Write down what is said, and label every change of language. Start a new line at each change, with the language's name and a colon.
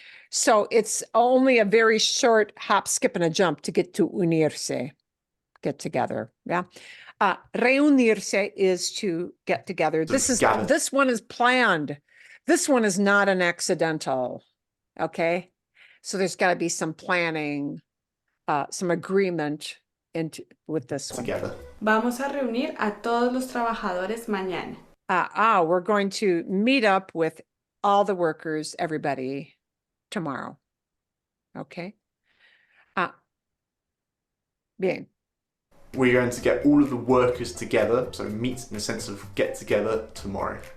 English: So it's only a very short hop, skip, and a jump to get to unirse, get together, yeah? Reunirse is to get together. This one is planned. This one is not an accidental, okay? So there's got to be some planning, some agreement with this one. Together.
Spanish: Vamos a reunir a todos los trabajadores mañana.
English: We're going to meet up with all the workers, everybody, tomorrow. Okay.
Spanish: Bien.
English: We're going to get all of the workers together, so meet in the sense of get together tomorrow.